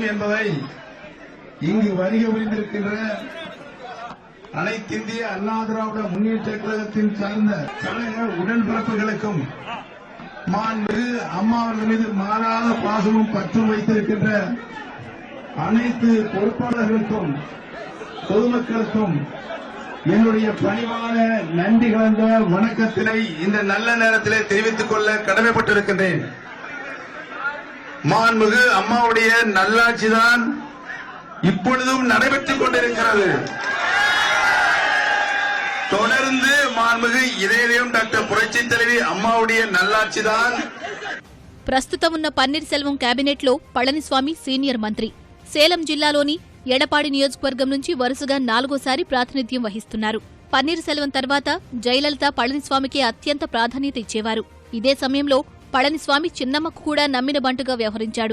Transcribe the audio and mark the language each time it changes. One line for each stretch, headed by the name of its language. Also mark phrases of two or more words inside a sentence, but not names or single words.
Tamil: என்பதை இங்கு வருகை புரிந்திருக்கின்ற அனைத்திந்திய அண்ணா திராவிட முன்னேற்ற கழகத்தின் சார்ந்த கழக உடன்பிறப்புகளுக்கும் மாண்புமிகு அம்மா அவர்கள் மீது மாறாத பாசமும் பற்றும் வைத்திருக்கின்ற அனைத்து பொறுப்பாளர்களுக்கும் பொதுமக்களுக்கும் என்னுடைய பணிவான நன்றி கலந்த வணக்கத்தினை இந்த நல்ல நேரத்திலே தெரிவித்துக் கொள்ள கடமைப்பட்டிருக்கின்றேன். மாண்புமிகு அம்மாவுடைய நல்லாட்சிதான் இப்பொழுதும் நடைபெற்றுக் கொண்டிருக்கிறது. தொடர்ந்து மாண்புமிகு இதயம் டாக்டர் புரட்சித் தலைவி அம்மாவுடைய நல்லாட்சிதான்.
Telugu: ప్రస్తుతం ఉన్న పన్నీర్ సెల్వం కేబినెట్లో పళనిస్వామి సీనియర్ మంత్రి. సేలం జిల్లాలోని ఎడపాడి నియోజకవర్గం నుంచి వరుసగా 4వ సారి ప్రాతినిధ్యం వహిస్తున్నారు. పన్నీర్ సెల్వం తర్వాత జయలలిత పళనిస్వామికి అత్యంత ప్రాధాన్యత ఇచ్చేవారు. ఇదే సమయంలో పళనిస్వామి చిన్నమ్మకు కూడా నమ్మిన బంటుగా వ్యవహరించాడు.